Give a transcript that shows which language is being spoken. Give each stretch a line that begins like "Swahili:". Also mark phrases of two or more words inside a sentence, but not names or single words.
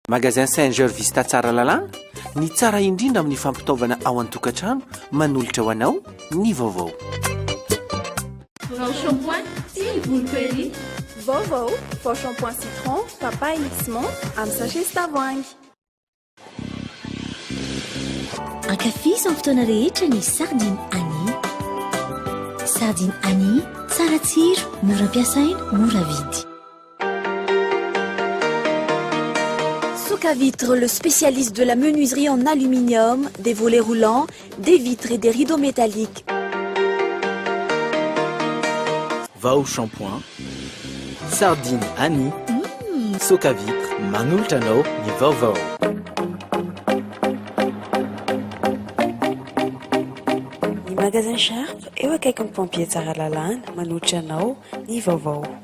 Malagasy: Magasin Saint-Georges Vista tsara lalàna ny tsara indrindra amin'ny fampitaovana ao an-tokantrano manolotra ho anao ny vaovao.
French: Vao shampoing s'il vous plaît.
Malagasy: Vaovao, vao shampoing citron, papa et X-Mont amin'ny sachet tavoahangy. Ankafizy amin'ny fotoana rehetra ny sardine Annie. Sardine Annie, tsara tsiro, mora ampiasaina, mora vidy.
French: Socavitre, le spécialiste de la menuiserie en aluminium, des volets roulants, des vitres et des rideaux métalliques.
Malagasy: Vao shampoing, sardine Annie, Socavitre, manolotra anao ny vaovao. Ny magasin Sharp eo akaikin'ny pompier tsara lalàna manolotra anao ny vaovao.